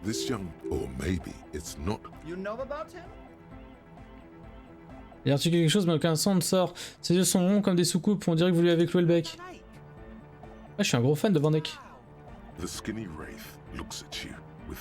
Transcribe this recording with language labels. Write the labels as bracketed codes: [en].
[en] this young, or maybe it's not. You know about him? [fr] Il articule quelque chose, mais aucun son ne sort. Ses yeux sont ronds comme des soucoupes. On dirait que vous lui avez cloué le bec. Ouais, je suis un gros fan de Van Eyck. [en] The skinny wraith looks at you with